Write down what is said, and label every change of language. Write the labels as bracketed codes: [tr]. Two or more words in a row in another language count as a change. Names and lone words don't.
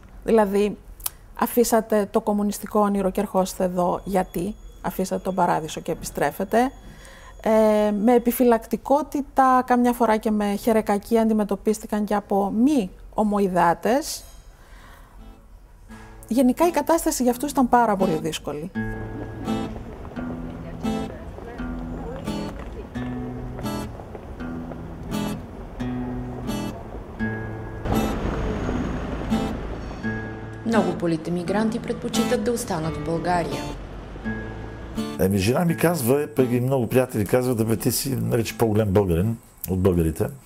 [el] Δηλαδή, αφήσατε το κομμουνιστικό όνειρο και ερχόστε εδώ γιατί, αφήσατε τον παράδεισο και επιστρέφετε. Με επιφυλακτικότητα, καμιά φορά και με χερεκακή αντιμετωπίστηκαν και από μη ομοειδεάτες. Γενικά η κατάσταση για αυτούς ήταν πάρα πολύ δύσκολη. [bg] Много политемигранти предпочитат да останат в България. Жена ми казва, пък и много приятели казват, да бе, ти си нарича по-голям българин от българите.